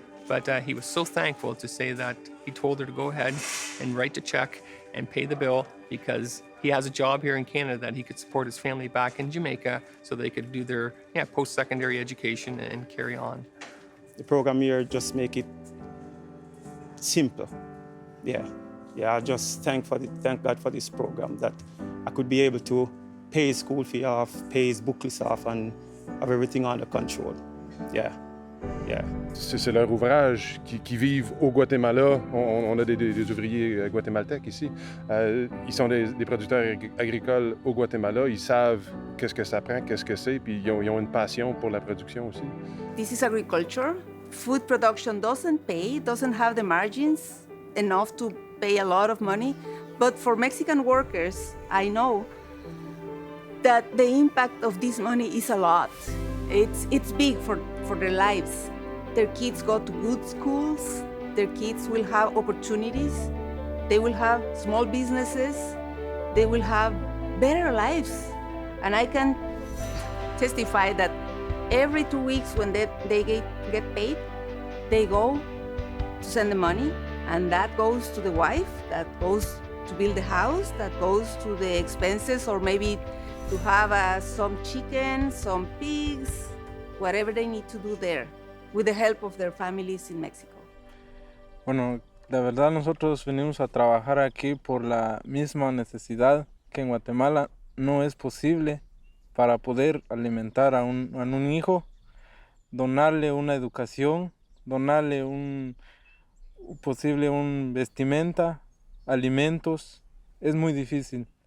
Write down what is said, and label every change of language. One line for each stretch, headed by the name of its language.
English: But he was so thankful to say that he told her to go ahead and write the check and pay the bill because he has a job here in Canada that he could support his family back in Jamaica so they could do their post-secondary education and carry on. The program here just make it simple. Yeah, I just thank God for this program that I could be able to pay his school fee off, pay his book list off, and have everything under control. Yeah.
French: C'est leur ouvrage qui vivent au Guatemala. On a des ouvriers guatémaltèques ici. Ils sont des producteurs agricoles au Guatemala. Ils savent qu'est-ce que ça prend, qu'est-ce que c'est, puis ils ont une passion pour la production aussi.
English: This is agriculture. Food production doesn't have the margins enough to pay a lot of money. But for Mexican workers, I know that the impact of this money is a lot. It's big for their lives. Their kids go to good schools. Their kids will have opportunities. They will have small businesses. They will have better lives. And I can testify that every 2 weeks when they get paid, they go to send the money, and that goes to the wife, that goes to build the house, that goes to the expenses, or maybe to have some chicken, some pigs, whatever they need to do there, with the help of their families in Mexico.
Spanish: Bueno, la verdad nosotros venimos a trabajar aquí por la misma necesidad que en Guatemala no es posible para poder alimentar a un hijo, donarle una educación, donarle un vestimenta, alimentos, es muy difícil.